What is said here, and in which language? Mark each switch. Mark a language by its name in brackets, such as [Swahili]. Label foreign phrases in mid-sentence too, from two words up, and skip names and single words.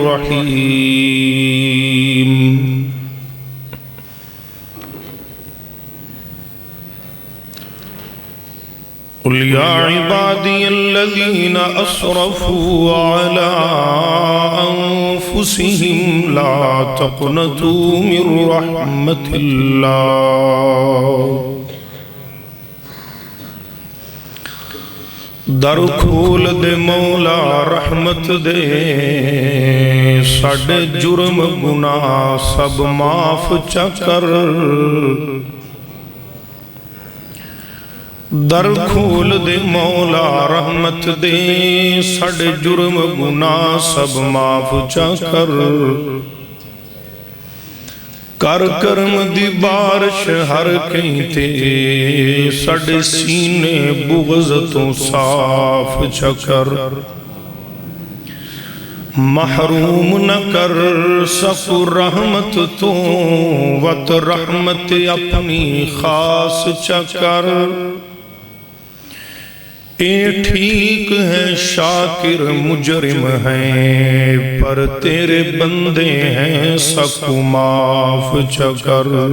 [Arabic] الرحيم قل يا عبادي الذين أسرفوا على أنفسهم لا تقنطوا من رحمة [Punjabi] الله در کھول دے مولا رحمت دے ساڈے جرم گناہ سب معاف چا کر در کھول دے مولا رحمت دے ساڈے جرم گناہ سب معاف چا کر کر کرم دی بارش ہر کہیں تے ساڈے سینے بغض تو صاف چکر محروم نہ کر سکو رحمت تو وط رحمت اپنی خاص چکر اے ٹھیک ہے شاکر مجرم ہیں پر تیرے بندے ہیں سکو معاف چکر